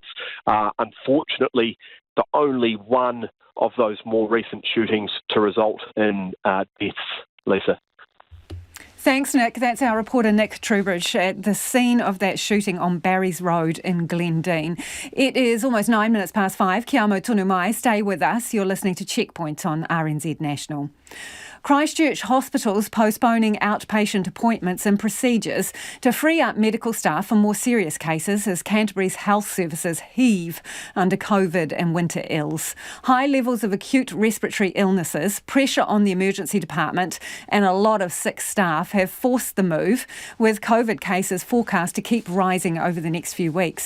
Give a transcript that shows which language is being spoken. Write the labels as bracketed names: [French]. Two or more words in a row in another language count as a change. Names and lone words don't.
[English] Unfortunately, the only one of those more recent shootings to result in deaths. Lisa. Thanks, Nick. That's our reporter Nick Trubridge at the scene of that shooting on Barry's Road in Glendine. It is almost 9 minutes past 5. [Māori] Kia amo tonu mai. [English] Stay with us. You're listening to Checkpoint on RNZ National. Christchurch Hospital's postponing outpatient appointments and procedures to free up medical staff for more serious cases as Canterbury's health services heave under COVID and winter ills. High levels of acute respiratory illnesses, pressure on the emergency department and a lot of sick staff have forced the move, with COVID cases forecast to keep rising over the next few weeks.